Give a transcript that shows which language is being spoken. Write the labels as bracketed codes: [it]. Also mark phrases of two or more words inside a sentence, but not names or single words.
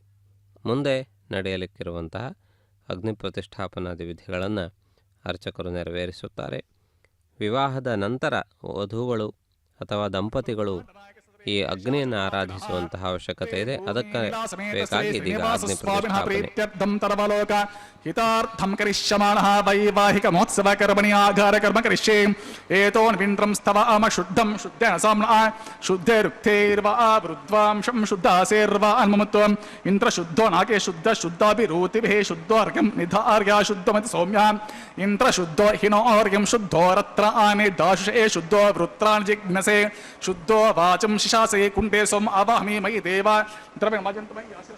[kn] ಮುಂದೆ ನಡೆಯಲಿಕ್ಕಿರುವಂತಹ ಅಗ್ನಿ ಪ್ರತಿಷ್ಠಾಪನಾದಿ ವಿಧಿಗಳನ್ನು ಅರ್ಚಕರು ನೆರವೇರಿಸುತ್ತಾರೆ. ವಿವಾಹದ ನಂತರ ವಧುಗಳು ಅಥವಾ ದಂಪತಿಗಳು ಈ ಅಗ್ನಿಯನ್ನು ಆರಾಧಿಸುವಂತಹ ಅವಶ್ಯಕತೆ ಇದೆ. ಅದಕ್ಕೆ ಬೇಕಾಗಿ ಇದೀಗ ಅಗ್ನಿ ಪ್ರತಿಷ್ಠಾಪನೆ. [sa] ಹಿತಾರ್ಥಂ ಕರಿಷ್ಯಮಾಣಃ ವೈವಾಹಿಕ ಮಹೋತ್ಸವ ಕರ್ಮಣಿ ಆಘಾರ ಕರ್ಮ ಕರಿಷ್ಯೆ ಏತೋನ್ವಿಂದ್ರಂ ಸ್ತವಾಮ ಶುದ್ಧಂ ಶುದ್ಧೇನ ಸಾಮ್ನಃ ಶುದ್ಧೇರುಕ್ತೈರ್ವಾ ವೃದ್ವಾಂಶಂ ಶುದ್ಧಾಸೇರ್ವಾ ಅನ್ಮಮತ್ವಂ ಇಂದ್ರ ಶುದ್ಧೋ ನಾಕೆ ಶುದ್ಧ ಶುದ್ಧಾಭಿರೂತಿಭಿಃ ಶುದ್ಧೋರ್ಘ್ಯಂ ನಿಧಾರ್ಯ ಶುದ್ಧಮತಿ ಸೌಮ್ಯ ಇಂದ್ರ ಶುದ್ಧೋ ಹಿನೋರ್ಘ್ಯಂ ಶುದ್ಧೋ ರತ್ರ ಆನೆ ದಾಶುಷೇ ಶುದ್ಧೋ ವೃತ್ರಾನ್ ಜಿಗ್ನಸೆ ಶುದ್ಧೋ ವಾಚಂ ಶಿಶಾಸೆ ಕುಂಡೇ ಸೋಮ ಅವಾಹಮಿ ಮಯಿ ದೇವ ದ್ರವ್ಯ ಮಾಜಂತಮಯಿ